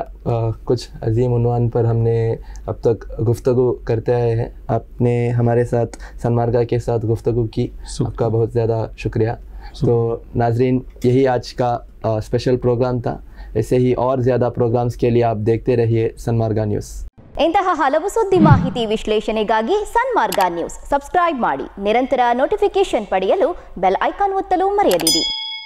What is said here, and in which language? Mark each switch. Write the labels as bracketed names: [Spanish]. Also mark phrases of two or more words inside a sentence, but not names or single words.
[Urdu] کچھ عظیم عنوان پر ہم نے اب تک گفتگو کرتے آئے ہیں. آپ نے ہمارے ساتھ سنمارگا کے ساتھ گفتگو کی، آپ کا بہت زیادہ شکریہ. تو ناظرین، یہی آج کا [English] special program [Urdu] था। ایسے ہی اور زیادہ پروگرامز کے لیے آپ دیکھتے رہیے سنمارگا نیوز. [Kannada] ಇಂತಹ ಹಲವು ಸುದ್ದಿ ಮಾಹಿತಿ ವಿಶ್ಲೇಷಣೆಗಾಗಿ ಸನ್ಮಾರ್ಗ ನ್ಯೂಸ್ ಸಬ್ಸ್ಕ್ರೈಬ್ ಮಾಡಿ. ನಿರಂತರ ನೋಟಿಫಿಕೇಶನ್ ಪಡೆಯಲು [English] bell icon [Kannada] ಒತ್ತಲು ಮರೆಯದಿರಿ.